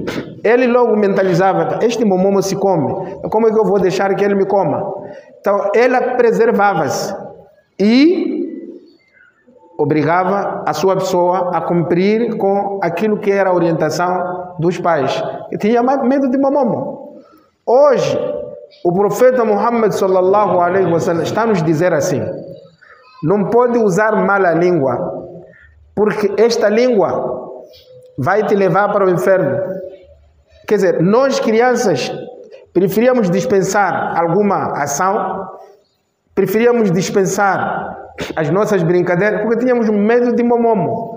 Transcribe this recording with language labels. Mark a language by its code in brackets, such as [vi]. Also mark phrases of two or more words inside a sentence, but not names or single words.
[pt] Ele logo mentalizava, este momomo se come, como é que eu vou deixar que ele me coma? Então, ela preservava-se e obrigava a sua pessoa a cumprir com aquilo que era a orientação dos pais. E tinha medo de momomo. Hoje, o profeta Muhammad [ar] صلى الله عليه وسلم [pt] está nos dizer assim: não pode usar mal a língua, porque esta língua vai te levar para o inferno. Quer dizer, nós crianças preferíamos dispensar alguma ação, preferíamos dispensar as nossas brincadeiras, porque tínhamos medo de momomo.